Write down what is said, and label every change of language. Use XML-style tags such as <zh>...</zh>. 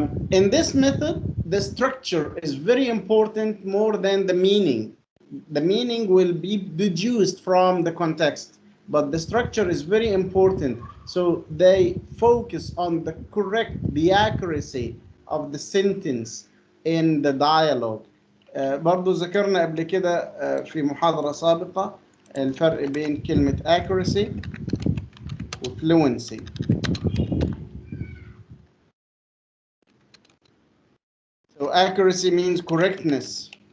<en>In this method, the structure is very important more than the meaning. The meaning will be deduced from the context, but the structure is very important. So they focus on the accuracy of the sentence in the dialogue.</en> <ar>برضو ذكرنا قبل كده في محاضرة سابقة الفرق بين كلمة accuracy و fluency.</ar> <en>So accuracy means correctness.</en>